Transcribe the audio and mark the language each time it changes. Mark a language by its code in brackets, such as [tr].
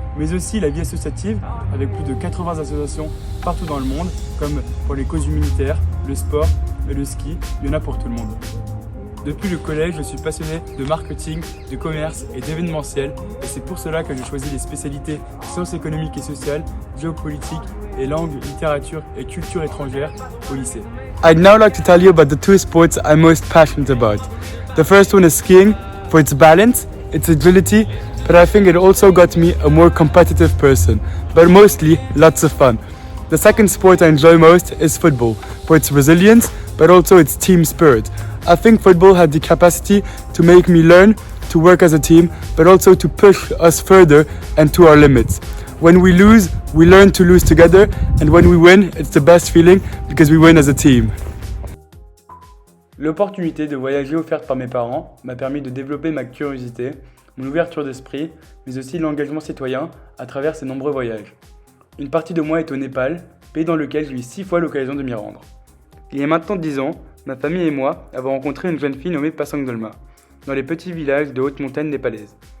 [fr] Mais aussi la vie associative, avec plus de 80 associations partout dans le monde, comme pour les causes humanitaires, le sport et le ski, il y en a pour tout le monde. Depuis le collège, je suis passionné de marketing, de commerce et d'événementiel, et c'est pour cela que j'ai choisi les spécialités sciences économiques et sociales, géopolitique et langue, littérature et culture étrangère au lycée. [en] I'd now like to tell you about the 2 sports I'm most passionate about. The first one is skiing for its balance, its agility, but I think it also got me a more competitive person, but mostly lots of fun. The second sport I enjoy most is football, for its resilience, but also its team spirit. I think football had the capacity to make me learn to work as a team, but also to push us further and to our limits. When we lose, we learn to lose together, and when we win, it's the best feeling because we win as a team. [fr] L'opportunité de voyager offerte par mes parents m'a permis de développer ma curiosité, mon ouverture d'esprit, mais aussi l'engagement citoyen à travers ces nombreux voyages. Une partie de moi est au Népal, pays dans lequel j'ai eu 6 fois l'occasion de m'y rendre. Il y a maintenant 10 ans, ma famille et moi avons rencontré une jeune fille nommée Pasang Dolma, dans les petits villages de haute montagne népalaises.